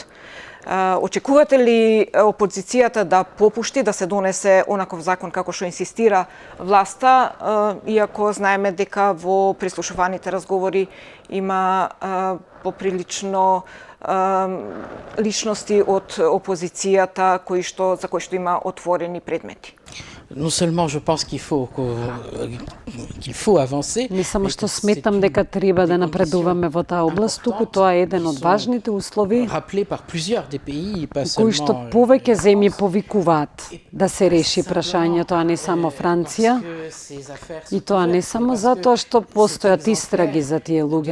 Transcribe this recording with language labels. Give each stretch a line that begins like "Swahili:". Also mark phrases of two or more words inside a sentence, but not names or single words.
Macedonian: Очекувате ли опозицијата да попушти, да се донесе онаков закон како што инсистира власта, иако знаеме дека во прислушуваните разговори има поприлично личности од опозицијата за кои што има отворени предмети?
French: Non seulement je pense qu'il faut avancer.
Macedonian: Не само што сметам дека треба да напредуваме во таа област, туку тоа е еден од важните услови кои што повеќе земји повикуваат да се реши прашањето, а не само Франција. И тоа не само затоа што постојат истраги за тие луѓе.